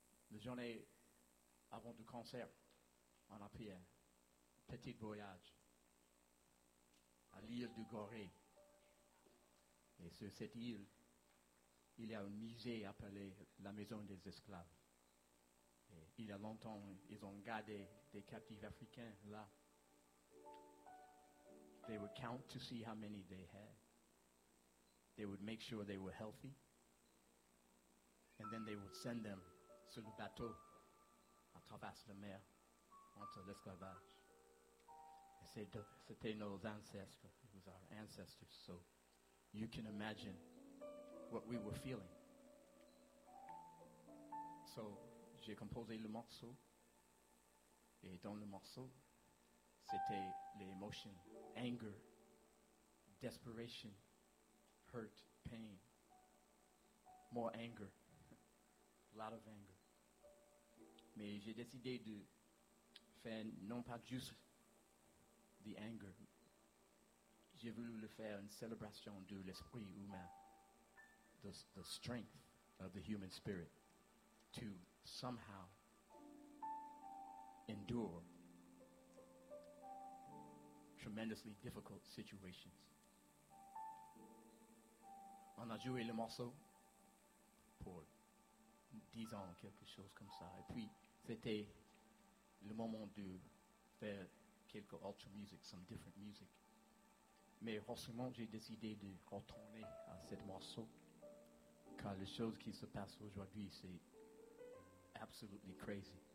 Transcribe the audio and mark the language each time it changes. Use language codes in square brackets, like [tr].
[fr] La journée avant du concert, on a pris un petit voyage à l'île de Gorée. Et sur cette île, il y a un musée appelé la Maison des Esclaves. Et il y a longtemps, ils ont gardé des captifs africains là. [en] They would count to see how many they had. They would make sure they were healthy. And then they would send them [fr] sur le bateau à travers la mer entre l'esclavage. Et c'était nos ancêtres. [en] It was our ancestors. So you can imagine what we were feeling. [fr] So j'ai composé le morceau. Et dans le morceau, c'était l'émotion, [en] anger, desperation, hurt, pain. More anger. A lot of anger. [fr] Mais j'ai décidé de faire non pas juste [en] the anger. [fr] J'ai voulu le faire une célébration de l'esprit humain. [en] The strength of the human spirit to somehow endure tremendously difficult situations. [fr] On a joué le morceau pour 10 ans, quelque chose comme ça. Et puis, c'était le moment de faire quelques autres musiques, [en] some different music. [fr] Mais forcément, j'ai décidé de retourner à ce morceau, car les choses qui se passent aujourd'hui, c'est [en] absolutely crazy.